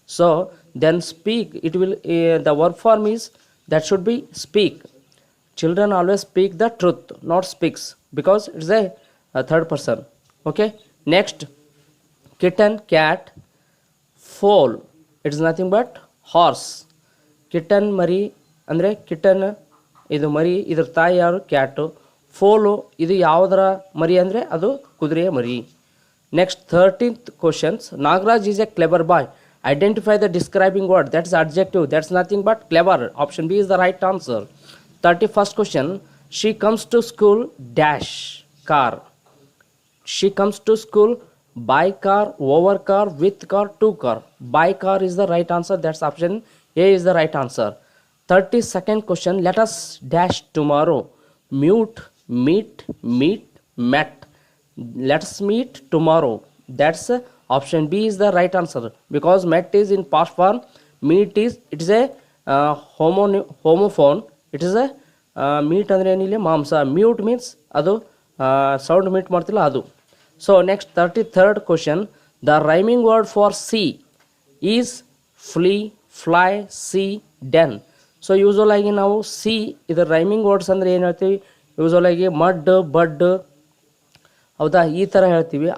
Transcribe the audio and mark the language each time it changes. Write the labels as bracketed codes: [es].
[en] So then speak, it will the verb form is that should be speak. Children always speak the truth, not speaks, because it's a third person. Okay, next, kitten, cat, foal, it is nothing but horse. [kn] Kitten ಮರಿ ಅಂದರೆ kitten ಇದು ಮರಿ, ಇದ್ರ ತಾಯಿ ಯಾರು, Kat. ಫೋಲು ಇದು ಯಾವುದರ ಮರಿ ಅಂದರೆ ಅದು ಕುದುರೆಯ ಮರಿ. [en] Next 13th questions, Nagaraj is a clever boy. Identify the describing word. That's adjective. That's nothing but clever. Option B is the right answer. 31st question, she comes to school dash car. She comes to school by car, over car, with car, to car. By car is the right answer. That's option A is the right answer. 32nd question, let us dash tomorrow. Mute, meet, meet, met. Let's meet tomorrow. That's option B is the right answer, because met is in past form, meet is, it is a homophone. It is a meet [kn] ಅಂದ್ರೆ ಏನಿಲ್ಲ ಮಾಂಸ. Mute means ಅದು sound meet ಮಾಡ್ತಿಲ್ಲ ಅದು. [en] So next 33rd question, the rhyming word for see is flee, fly, see, den. [kn] So usual ಆಗಿ ನಾವು C ಇದರ rhyming words ಅಂದರೆ ಏನು ಹೇಳ್ತೀವಿ, ಯೂಸ್ವಲ್ ಆಗಿ ಮಡ್, ಬಡ್, ಹೌದಾ, ಈ ಥರ ಹೇಳ್ತೀವಿ.